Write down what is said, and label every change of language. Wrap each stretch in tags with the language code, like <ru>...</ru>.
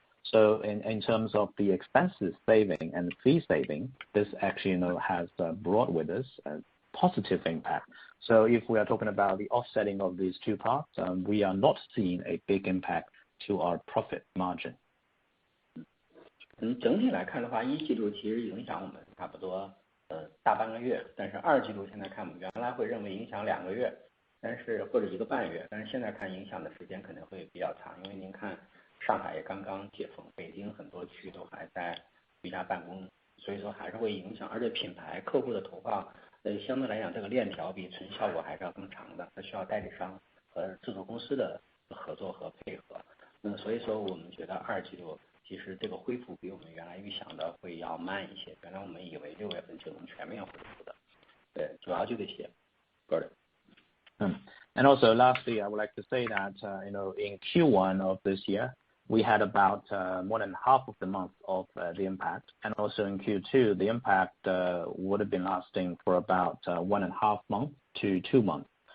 <en>So in terms of the expenses saving and fee saving, this actually has brought with us a positive impact. So if we are talking about the offsetting of these two parts, we are not seeing a big impact to our profit margin.</en> <zh>整体来看的话，1季度其实影响我们差不多大半个月，但是2季度现在看，我们原来会认为影响2个月，但是或者1个半月，但是现在看影响的时间可能会比较长，因为您看。上海也刚刚解封，北京很多区都还在居家办公，所以说还是会影响。而且品牌客户的投放，相对来讲这个链条比纯效果还是要更长的，它需要代理商和制作公司的合作和配合。那所以说我们觉得2季度其实这个恢复比我们原来预想的会要慢一些。原来我们以为6月份就能全面恢复的，对，主要就这些。</zh> <en>And also lastly, I would like to say that in Q1 of this year. We had about more than half of the month of the impact, and also in Q2 the impact would have been lasting for about 1.5 months to 2 months.</en>